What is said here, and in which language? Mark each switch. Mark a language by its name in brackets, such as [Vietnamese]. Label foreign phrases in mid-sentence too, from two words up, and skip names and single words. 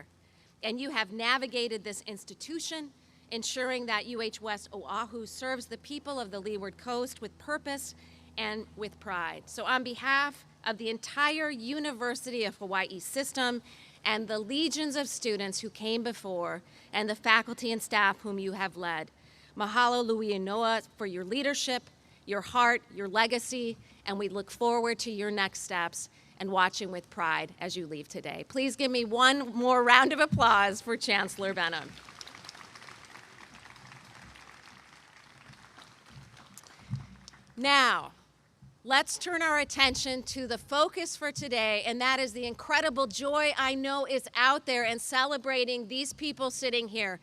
[English] And you have navigated this institution, ensuring that UH West Oahu serves the people of the Leeward Coast with purpose and with pride. So on behalf of the entire University of Hawaii system and the legions of students who came before and the faculty and staff whom you have led, [Hawaiian] mahalo lui noa [English] for your leadership, your heart, your legacy, and we look forward to your next steps and watching with pride as you leave today. Please give me one more round of applause for Chancellor Benham. Now, let's turn our attention to the focus for today, and that is the incredible joy I know is out there in celebrating these people sitting here.